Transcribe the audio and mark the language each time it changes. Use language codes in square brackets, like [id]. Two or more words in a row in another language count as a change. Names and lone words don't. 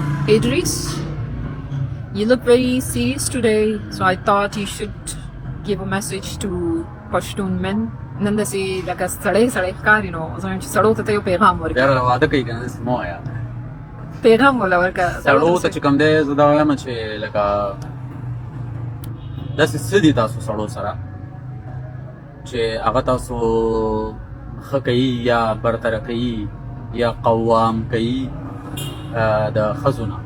[en] Idris, you look very serious today, so I thought you should give a message to Pashtun men. [ps] نن داسې لکه سړی ښکاري نو زه وایم چې سړو ته یو پیغام ورکړه. بیا واده کوي که نه داسې مه وایه. پیغام وله ورکړه سړو ته چې کوم دی زه دا وایم چې لکه داسې څه دي تاسو سړو سره چې هغه تاسو ښه کوي یا برتره کوي یا قوام کوي د ښځو نه.